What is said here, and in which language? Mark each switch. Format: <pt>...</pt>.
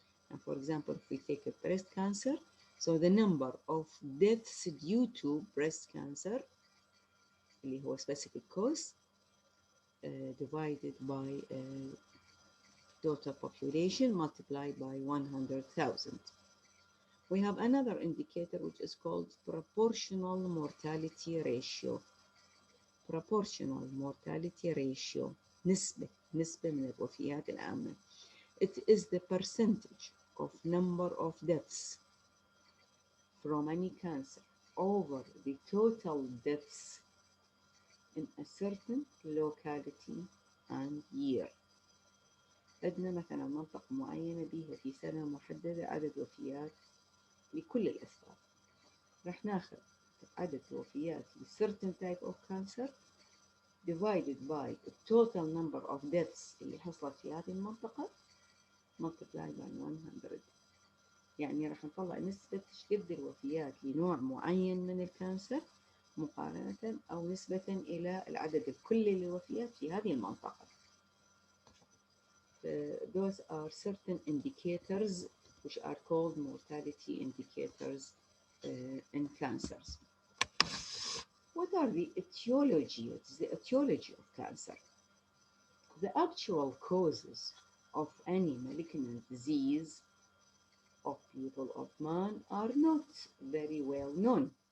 <en>And for example, if we take a breast cancer, so the number of deaths due to breast cancer,</en> <ar>اللي هو</ar> <en>specific cause, divided by total population multiplied by 100,000. We have another indicator which is called proportional mortality ratio. Proportional mortality ratio,</en> <ar>نسبة من الوفيات العامة.</ar> <en>It is the percentage of number of deaths from any cancer over the total deaths in a certain locality and year.</en> <ar>عندنا مثلا منطقة معينة بيها في سنة محددة عدد وفيات لكل الأسباب. رح ناخذ عدد الوفيات ل</ar> <en>certain type of cancer divided by the total number of deaths</en> <ar>اللي حصلت في هذه المنطقة</ar> <en>multiplied by 100.</en> <ar>يعني راح نطلع نسبة قد الوفيات لنوع معين من الكانسر مقارنة أو نسبة إلى العدد الكلي للوفيات في هذه المنطقة.</ar> <en>those are certain indicators which are called mortality indicators in cancers. What are the etiology? What is the etiology of cancer? The actual causes of any malignant disease of people of man are not very well known.</en>